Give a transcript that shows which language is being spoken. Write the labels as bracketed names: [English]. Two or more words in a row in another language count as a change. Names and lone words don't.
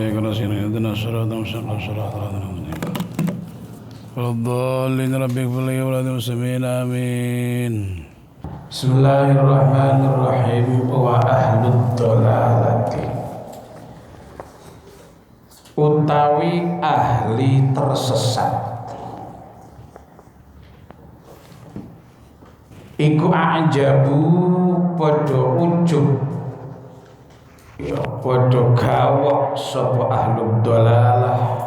[Arabic] الذين اهدنا الصراط المستقيم صراط الذين أنعمت عليهم ولا الضالين رب اغفر لي ولوالدي المسلمين آمين. Bismillahirrahmanirrahim. وأهل الضلالة, [Javanese] utawi ahli tersesat, iku ajabu padha ujub, ya padha gawok sapa [Arabic] أهل الضلالة,